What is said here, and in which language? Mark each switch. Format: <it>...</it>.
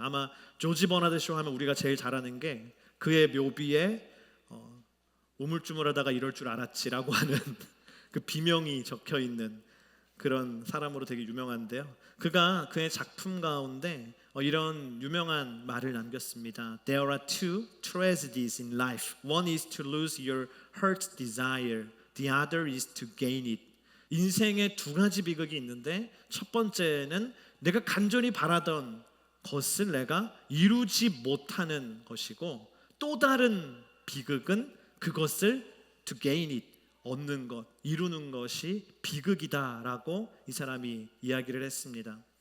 <ko>아마 조지 버나드 쇼 하면 우리가 제일 잘 아는 게 그의 묘비에 우물쭈물하다가 이럴 줄 알았지라고 하는 그 비명이 적혀 있는 그런 사람으로 되게 유명한데요. 그가 그의 작품 가운데 이런 유명한 말을 남겼습니다.</ko> <en>There are two tragedies in life. One is to lose your heart's desire. The other is to gain it.</en> <ko>인생에 두 가지 비극이 있는데 첫 번째는 내가 간절히 바라던 것을 내가 이루지 못하는 것이고 또 다른 비극은 그것을</ko> <en>to gain it.</en> <ko>얻는 것, 이루는 것이 비극이다라고 이 사람이 이야기를 했습니다.</ko>